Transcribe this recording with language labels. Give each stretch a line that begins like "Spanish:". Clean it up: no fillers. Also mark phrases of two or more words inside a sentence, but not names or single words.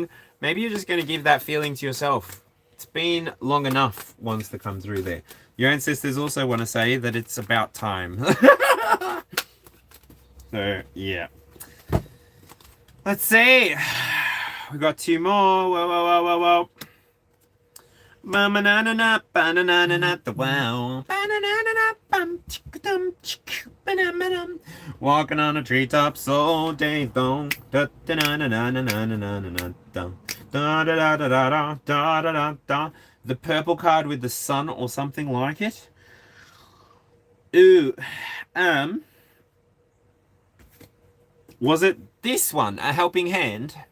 English: Maybe you're just going to give that feeling to yourself. It's been long enough wants to come through there. Your ancestors also want to say that it's about time. So, yeah. Let's see. We got two more. Whoa. Ba-na-na-na, ba-na-na-na, the wow. Ba-na-na-na, bum, chick-a-dum, chick-a-dum. Walking on the treetops all day long. Da-da-da-da-da-da-da-da-da. The purple card with the sun or something like it. Ooh. Was it this one? A helping hand?